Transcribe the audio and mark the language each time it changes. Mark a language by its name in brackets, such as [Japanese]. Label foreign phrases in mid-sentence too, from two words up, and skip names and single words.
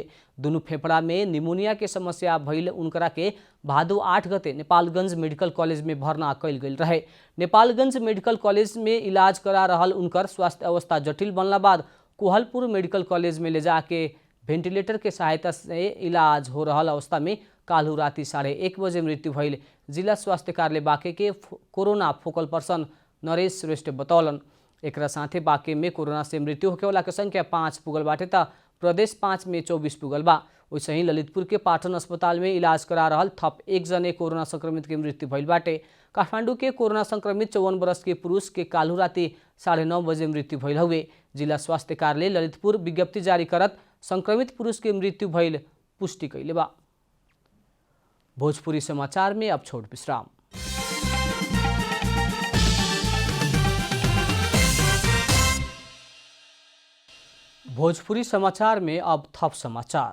[Bhojpuri] दुनू फेफड़ा में निमोनिया के समस्या भइल उनकरा के भादो 8 गते नेपालगंज मेडिकल कॉलेज में भर्ना कैल गइल रहे। नेपालगंज मेडिकल कॉलेज में इलाज करा रहल उनकर स्वास्थ्य अवस्था जटिल बनला बाद कोहलपुर मेडिकल कॉलेज में ले जाके वेंटिलेटर के सहायता से इलाज हो रहल अवस्था में काल्हु राति 1:30 बजे मृत्यु भइल जिला स्वास्थ्य कार्यालय बाँके के कोरोना [English] focal person [Bhojpuri] नरेश श्रेष्ठ बतौलन। एकरा साथे बाँके में कोरोना से मृत्यु होखेवाला के संख्या 5 पुगल बाटे त प्रदेश 5 में 24 पुगल बा। वैसे ही ललितपुर के पाटन अस्पताल में इलाज करा रहल थप 1 जने कोरोना संक्रमित के मृत्यु भइल बाटे। काठमाडौँ के कोरोना संक्रमित 54 वर्ष के पुरुष के काल्हु राति 9:30 बजे मृत्यु भइल हुए। जिला स्वास्थ्य कार्यालय ललितपुर विज्ञप्ति जारी करत संक्रमित पुरुष के मृत्यु भइल पुष्टि कैले बा। भोजपुरी समाचार में अब छोट विश्राम। भोजपुरी समाचार में अब थप समाचार।